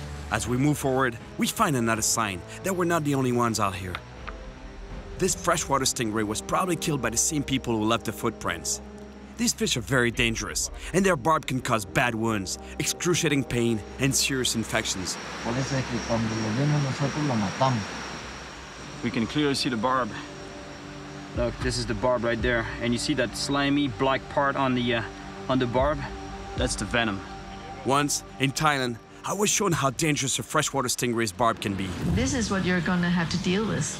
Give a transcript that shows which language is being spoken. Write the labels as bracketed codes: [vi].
[en] As we move forward, we find another sign that we're not the only ones out here. This freshwater stingray was probably killed by the same people who left the footprints. These fish are very dangerous, and their barb can cause bad wounds, excruciating pain, and serious infections. [es] Por eso es que cuando lo vemos nosotros lo matamos. [en] We can clearly see the barb. Look, this is the barb right there, and you see that slimy black part on the barb? That's the venom. Once, in Thailand, I was shown how dangerous a freshwater stingray's barb can be. This is what you're gonna have to deal with.